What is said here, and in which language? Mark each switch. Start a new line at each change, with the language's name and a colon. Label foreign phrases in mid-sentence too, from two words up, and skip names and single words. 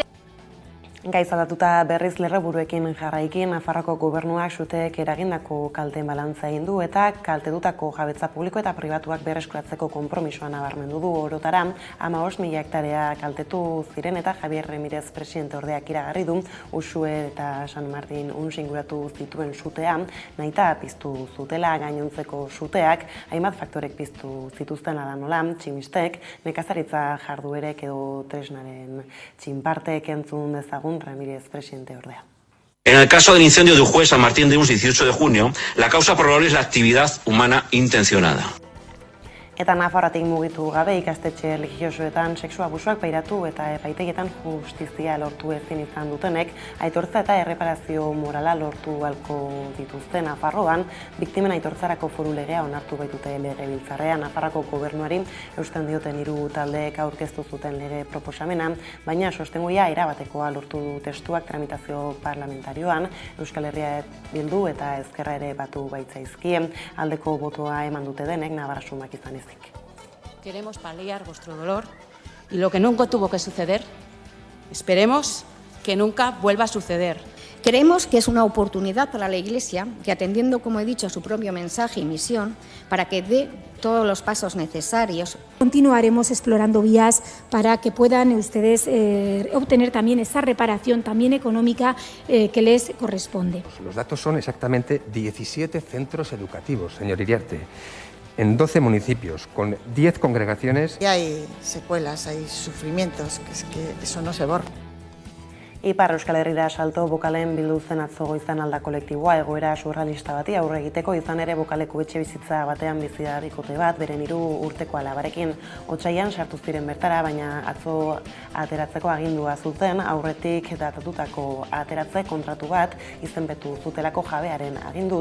Basque: Gaiz aldatuta berriz lerroburuekin jarraikin, Nafarroako gobernuak suteek eragindako kalte balantza egin du eta kaltetutako jabetza publiko eta pribatuak berreskuratzeko konpromisoa nabarmendu du orotara 15.000 hektarea kaltetu ziren eta Javier Remirez presidente ordeak iragarri du Uxue eta San Martin unsinguratu zituen sutea nahita piztu zutela. Gainontzeko suteak hainbat faktorek piztu zituzten ala nola, tximistek, nekazaritza jarduerek edo tresnaren txinpartek entzun dezagun Ramírez, presidente ordea.
Spanish: En el caso del incendio de Uxue San Martín de Uns 18 de junio, la causa probable es la actividad humana intencionada.
Basque: Eta Nafarroatik mugitu gabe ikastetxe religiosoetan sexu abusuak pairatu eta epaitegietan justizia lortu ezin izan dutenek, aitortza eta erreparazio morala lortu ahalko dituzte Nafarroan, biktimen aitortzarako foru legea onartu baitute legebiltzarrean. Nafarroako gobernuari eusten dioten 3 taldeek aurkeztu zuten lege proposamena, baina sostengoia erabatekoa lortu du testuak tramitazio parlamentarioan, Euskal Herria Bildu eta Ezkerra ere batu baitzaizkie, aldeko botoa eman dute denek nabarrasumak izan ez.
Spanish: Queremos paliar vuestro dolor y lo que nunca tuvo que suceder, esperemos que nunca vuelva a suceder. Creemos que es una oportunidad para la Iglesia que, atendiendo, como he dicho, a su propio mensaje y misión, para que dé todos los pasos necesarios. Continuaremos explorando vías para que puedan ustedes obtener también esa reparación también económica que les corresponde. Los datos son exactamente 17 centros educativos, señor Iriarte, en 12 municipios, con 10 congregaciones. Y hay secuelas, hay sufrimientos, que es que eso no se borra.
Basque: Ipar Euskal Herrira salto bokalen bildu zen atzo goizan alda kolektiboa egoera surrealista bati aurre egiteko, izan ere bokaleko etxe bizitza batean bizi da bikote bat, beren 3 urteko alabarekin. Otsailean sartu ziren bertara, baina atzo ateratzeko agindua zuten, aurretik datatutako ateratze kontratu bat izenpetu zutelako jabearen aginduz.